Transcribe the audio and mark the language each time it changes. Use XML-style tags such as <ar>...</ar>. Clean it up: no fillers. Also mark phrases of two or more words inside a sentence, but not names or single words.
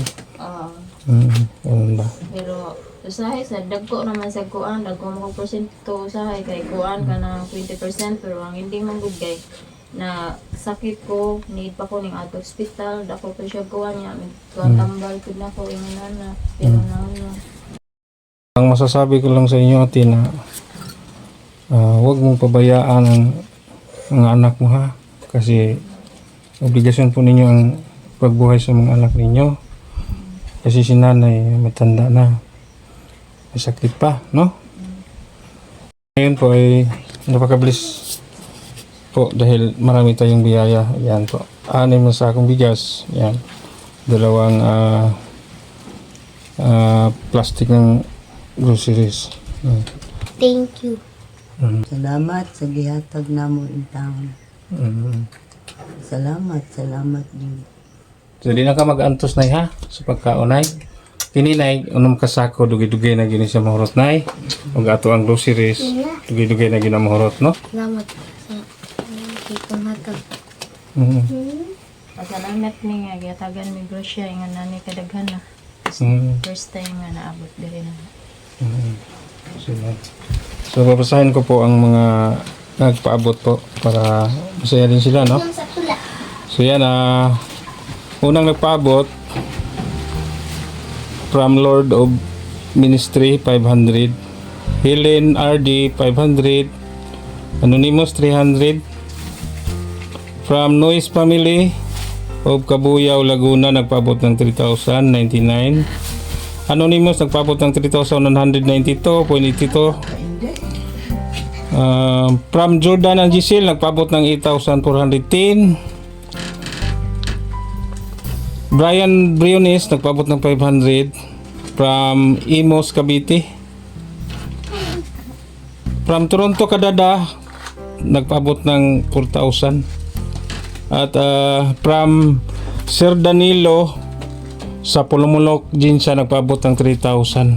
<tl>Ano ba?</tl> <ceb>Pero usahay sa dagko naman sa kuan, dagko mo ko porsyento usahay kay kuan ka na 20% pero ang hindi man gud kay na sakit ko, need pa ko ning</ceb> <en>out of hospital,</en> <ceb>dako pa siya kuan niya, tambal ko na ko ingon na. Pero na</ceb> <tl>Ang masasabi ko lang sa inyo ate na huwag mong pabayaan ang mga anak mo ha, kasi obligasyon po ninyo ang pagbuhay sa mga anak ninyo. Kasi si nanay matanda na. May sakit pa, no? Ngayon po ay napaka-bless po dahil marami tayong biyaya. Yan po. 6 na sakong bigas. Yan. 2 plastic ng groceries. Yan.</tl> <en>Thank you.</en> <ceb>Salamat sa gihatag namo</ceb> <en>in town. Mm.</en> <tl>Salamat din.</tl> <ceb>So di na ka mag-antos nay ha sa pagkaunay. Kini nay unom ka sako dugay-dugay na gini sa mahurot nay. Ug ato ang groceries dugay-dugay na gina mahurot no. Salamat sa kitong hatag. Mm. Pasalamat ni nga giyatagan mi grosya nga nani kadaghan na. Mm. First time nga naabot diri na.</ceb> <tl>So babasahin ko po ang mga nagpaabot po para masaya din sila no. Sa tula. So yan unang nagpaabot from Lord of Ministry 500, Helen RD 500, Anonymous 300, from Noise Family of Cabuyao, Laguna nagpaabot ng 3,099, Anonymous nagpaabot ng 3,192.82, from Jordan and Giselle nagpaabot ng 8,410, Brian Briones nagpaabot ng 500, from Imos Cavite, from Toronto Canada nagpaabot ng 4,000, at from Sir Danilo sa Pulumulok Jinsa nagpaabot ng 3,000.</tl>